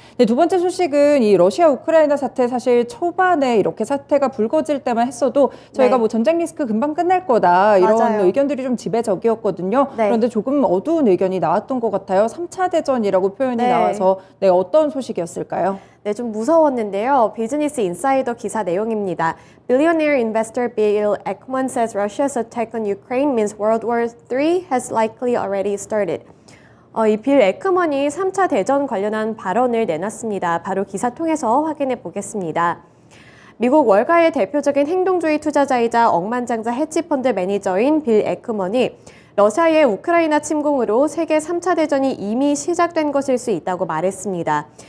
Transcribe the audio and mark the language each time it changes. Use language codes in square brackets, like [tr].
[ko] 네, 두 번째 소식은 이 러시아 우크라이나 사태 사실 초반에 이렇게 사태가 불거질 때만 했어도 저희가 뭐 전쟁 리스크 금방 끝날 거다 이런 맞아요. 의견들이 좀 지배적이었거든요. 그런데 조금 어두운 의견이 나왔던 것 같아요. 3차 대전이라고 표현이 나와서 어떤 소식이었을까요? 네, 좀 무서웠는데요. 비즈니스 인사이더 기사 내용입니다. [en] Billionaire investor Bill Ackman says Russia's attack on Ukraine means World War III has likely already started. [ko] 이 빌 에크먼이 3차 대전 관련한 발언을 내놨습니다. 바로 기사 통해서 확인해 보겠습니다. 미국 월가의 대표적인 행동주의 투자자이자 억만장자 헤지펀드 매니저인 빌 에크먼이 러시아의 우크라이나 침공으로 세계 3차 대전이 이미 시작된 것일 수 있다고 말했습니다.